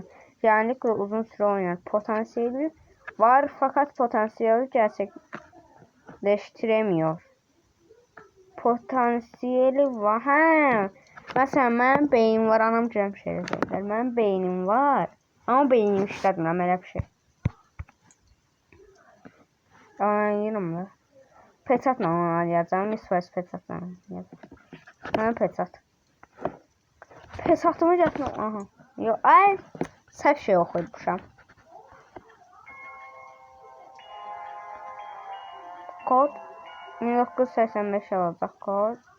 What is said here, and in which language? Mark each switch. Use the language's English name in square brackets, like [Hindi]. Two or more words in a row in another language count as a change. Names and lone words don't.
[Turkish] Genellikle uzun süre oynar. Potansiyeli var fakat potansiyeli gerçekleştiremiyor. Potansiyeli var. Mesela benim beynim var. Anam canım şeyler söyler. Benim beynim var. [Azerbaijani] Ama beynim işlədirəm elə bir şey. Anlayırım da. Peçatla onu yazacağım. İsveç peçatla yazacağım. Mən peçat. Peçatımı gətirəm. Aha. Yox, ay. Səhv şey oxuyurmuşam. Kod 1985 olacaq kod.